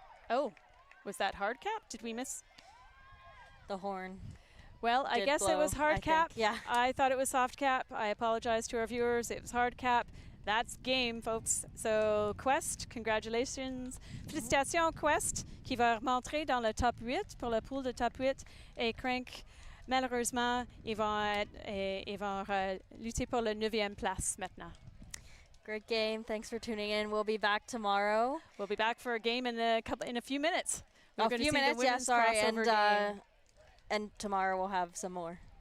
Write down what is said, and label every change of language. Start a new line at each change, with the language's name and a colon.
English: Oh, was that hard cap? Did we miss? The horn. Well, I guess it was hard cap. Yeah. I thought it was soft cap. I apologize to our viewers. It was hard cap. That's game, folks. So, Quest, congratulations.
French: Félicitations, Quest, qui va rentrer dans le top 8 pour le pool de top 8. Et Crank, malheureusement, ils vont lutter pour la 9e place maintenant.
English: Great game. Thanks for tuning in. We'll be back tomorrow. We'll be back for a game in a few minutes. A few minutes, yeah, sorry. And tomorrow we'll have some more.